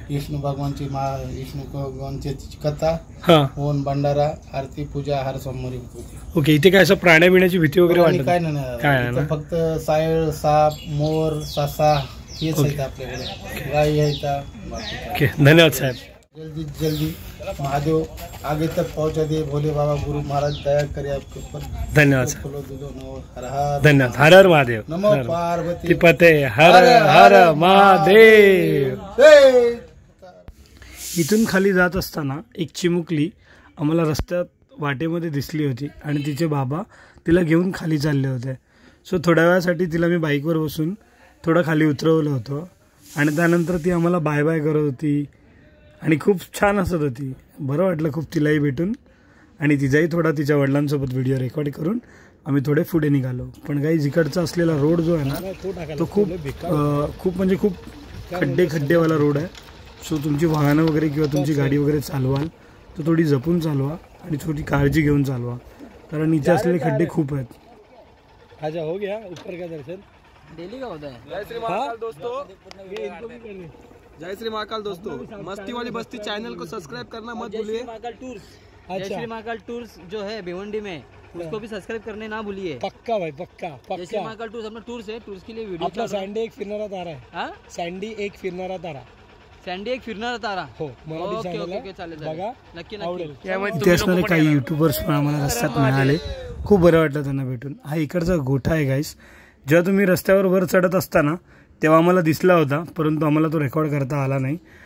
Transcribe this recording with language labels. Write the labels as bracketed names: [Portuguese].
[Marathi] विष्णू भगवानची विष्णू भगवानची कथा, हा, होन भंडारा, आरती, पूजा हर सोमवारी होती. ओके. इथे काय असं प्राण्या बिण्याची भीती वगैरे वाटत? काय नाही, फक्त सायळ, साप, मोर, ससा हेच आहेत आपल्याकडे. गाई आहेत. ओके, धन्यवाद साहेब. [Hindi] जल्दी महादेव आगे तक पहुंचा दे, भोले बाबा गुरु महाराज दया करे आपके ऊपर. [Marathi] धन्यवाद साहेब. धन्यवाद. हर हर महादेव. नमो पार्वती पते. हर हर महादेव. इथून खाली जात असताना एक चिमुकली आम्हाला रस्त्यात वाटेमध्ये दिसली होती आणि तिचे बाबा तिला घेऊन खाली चालले होते. सो थोड्या वेळासाठी तिला मी बाईकवर बसून थोडं खाली उतरवलं होतं आणि त्यानंतर ती आम्हाला बाय बाय करत होती आणि खूप छान हसत होती. बरं वाटलं खूप तिलाही भेटून, आणि तिचाही थोडा तिच्या वडिलांसोबत व्हिडिओ रेकॉर्ड करून आम्ही थोडे पुढे निघालो. पण काही जिकडचा असलेला रोड जो आहे ना, तो खूप म्हणजे खूप खड्डेवाला रोड आहे. सो तुमची वाहनं वगैरे किंवा तुमची गाडी वगैरे चालवाल तर थोडी जपून चालवा आणि थोडी काळजी घेऊन चालवा, कारण इथे असलेले खड्डे खूप आहेत. [Hindi] अच्छा, हो गया ऊपर का दर्शन डेली का होता है. जय श्री महाकाल दोस्तों. जय श्री महाकाल दोस्तों. मस्ती वाली बस्ती चैनल को सब्सक्राइब करना मत भूलिए. जय श्री महाकाल टूर्स जो है भिवंडी में, उसको भी सब्सक्राइब करने ना भूलिए. पक्का भाई, पक्का. जय श्री महाकाल टूर्स अपना टूर्स है. टूर्स के लिए वीडियो [Marathi] आपला सँडी एक फिरणारा तारा आहे. सँडी एक फिरणारा तारा. सँडी एक फिरणारा तारा. हो, मराठी चॅनल बघा, नक्की आवडेल. इथे असणारे काही युट्यूबर्स पण आम्हाला रस्त्यात मिळाले. खूप बरं वाटलं त्यांना भेटून. हा इकडचा गोठा आहे गाईस. जेव्हा तुम्ही रस्त्यावर वर चढत असताना तेव्हा आम्हाला दिसला होता, परंतु आम्हाला तो रेकॉर्ड करता आला नाही.